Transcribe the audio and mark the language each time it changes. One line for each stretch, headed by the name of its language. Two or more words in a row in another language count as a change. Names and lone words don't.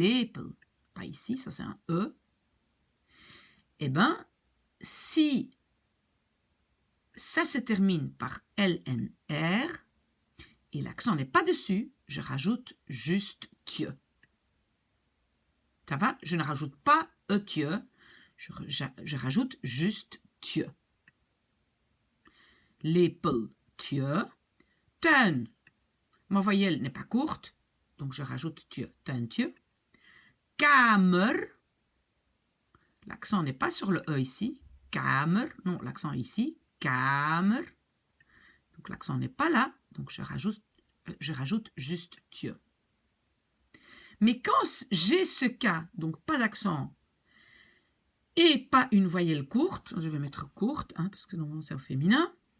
French: Lepel, pas ici, ça c'est un E. Eh bien, si ça se termine par LNR et l'accent n'est pas dessus, je rajoute juste tieu. Ça va? Je ne rajoute pas tieu, je rajoute juste tieu. Lepel, tieu. Tuin, ma voyelle n'est pas courte, donc je rajoute tieu, tuin, tieu. Kamer, l'accent n'est pas sur le E ici. Kamer, non, l'accent est ici. Kamer. Donc l'accent n'est pas là, donc je rajoute juste tieu. Mais quand j'ai ce cas, donc pas d'accent et pas une voyelle courte, je vais mettre courte, hein, parce que normalement c'est au féminin.